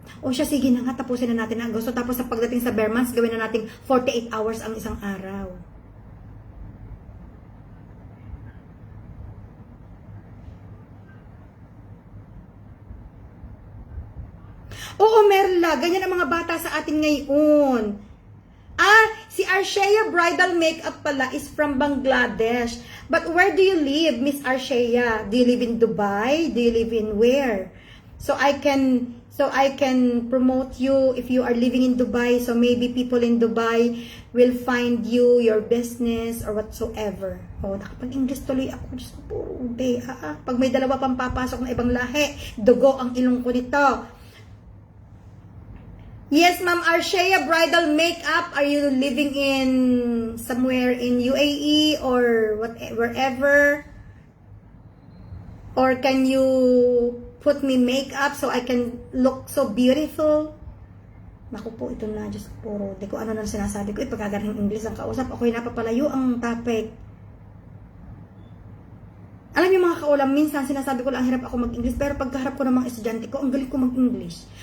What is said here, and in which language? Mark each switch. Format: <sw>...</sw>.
<tl>O siya, sige na nga, tapusin na natin ang Agosto. Tapos sa pagdating sa bare months, gawin na natin 48 hours ang isang araw. Oo, Merla, ganyan ang mga bata sa atin ngayon. Si Arshea Bridal Makeup pala</tl> <en>is from Bangladesh. But where do you live, Miss Arshea? Do you live in Dubai? Do you live in where? So I can promote you if you are living in Dubai. So maybe people in Dubai will find you, your business, or whatsoever.</en> <tl>Nakapag-English tuloy ako. Diyos ko, puro ube. Pag may dalawa pang papasok na ibang lahi, dugo ang ilong ko nito.</tl> <en>Yes, Ma'am Arshea Bridal Makeup. Are you living in somewhere in UAE or wherever? Or can you put me makeup so I can look so beautiful?</en> <tl>Naku po, ito na. Diyos ko, puro. Di ko ano nang sinasabi ko. Pagkagaling English ang kausap. Ako'y napapalayo ang topic. Alam niyo mga kaulam, minsan sinasabi ko lang hirap ako mag-English, pero pagkaharap ko ng mga estudyante ko, ang galing ko mag-English.</tl>